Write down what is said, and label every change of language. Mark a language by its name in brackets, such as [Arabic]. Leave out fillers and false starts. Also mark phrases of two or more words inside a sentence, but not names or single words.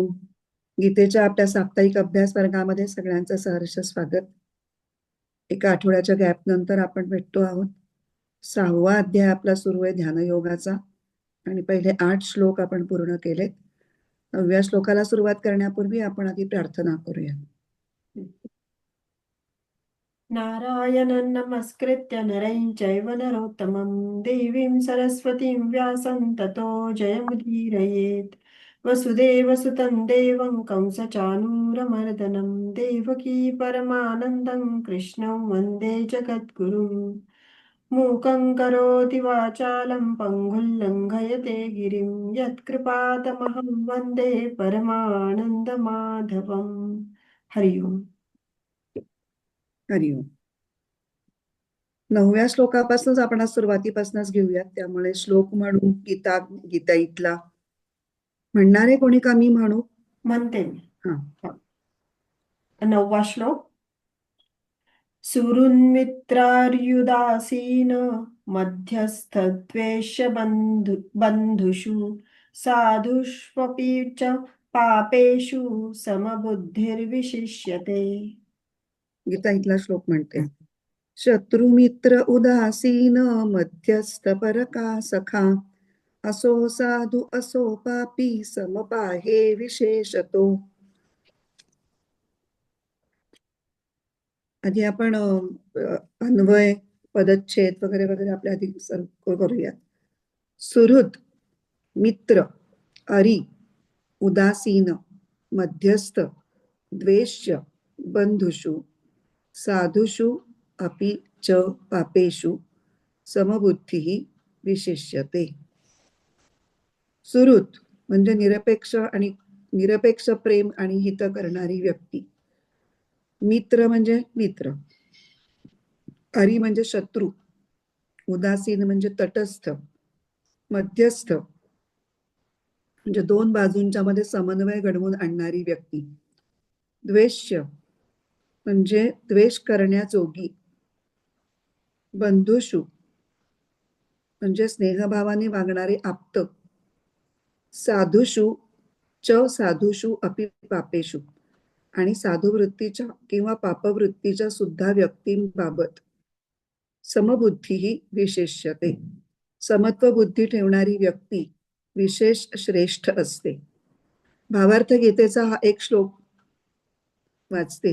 [Marathi] गीतेच्या आपल्या साप्ताहिक अभ्यास वर्गामध्ये सगळ्यांचं सहर्ष स्वागत. एका आठवड्याच्या गॅप नंतर आपण भेटतो आहोत. 6वा अध्याय आपला सुरू आहे ध्यानयोगाचा आणि पहिले 8 श्लोक आपण पूर्ण केलेत. 9व्या श्लोकाला सुरुवात करण्यापूर्वी आपण आधी प्रार्थना करूया. [Sanskrit] नारायणं नमस्कृत्य नरं चैव नरोत्तमं देवीं सरस्वतीं व्यासं ततो जयमुदीरयेत् वसुदेवसुतं देवं कंसचाणूरमर्दनं देवकी परमानन्दं कृष्णं वन्दे जगद्गुरुं मूकं करोति वाचालं पङ्गुं लङ्घयते गिरिं यत्कृपातमहं वन्दे परमानन्दमाधवम्. हरि ओम. हरि ओम. [Marathi] 9व्या श्लोकापासूनच आपण आज सुरुवातीपासूनच घेऊयात. त्यामुळे श्लोक म्हणू गीताईतला म्हणणारे कोणी का मी म्हणू? म्हणते मी. हा. 9वा श्लोक. [Sanskrit] सुहृन्मित्रार्युदासीन मध्यस्थद्वेष्य बंधुषु साधुष्वपि च पापेषु समबुद्धिर्विशिष्यते. [Marathi] गीताईतला श्लोक म्हणते, शत्रुमित्र उदासीन मध्यस्थ परका सखा असो साधू असो पापी समपाहे विशेषतो. आधी आपण अन्वय पदच्छेद वगैरे वगैरे आपल्या आधी करूयात. [Sanskrit] सुहृद, मित्र, अरी, उदासीन, मध्यस्थ, द्वेष्य, बंधुषु, साधुषु अपि च पापेषु समबुद्धी विशिष्यते. [Marathi] सुहृद म्हणजे निरपेक्ष प्रेम आणि हित करणारी व्यक्ती. मित्र म्हणजे मित्र. अरी म्हणजे शत्रू. उदासीन म्हणजे तटस्थ. मध्यस्थ म्हणजे दोन बाजूंच्या मध्ये समन्वय घडवून आणणारी व्यक्ती. द्वेष्य म्हणजे द्वेष करण्याजोगी. बंधुषु म्हणजे स्नेहभावाने वागणारे आप्त. [Sanskrit] साधुषु साधुषु अपि पापेषु [Marathi] आणि साधुवृत्तीच्या किंवा पापवृत्तीच्या सुद्धा व्यक्तींबाबत [Sanskrit] समबुद्धी विशेष्यते. [Marathi] समत्व बुद्धी ठेवणारी व्यक्ती विशेष श्रेष्ठ असते. भावार्थ गीतेचा हा एक श्लोक वाचते.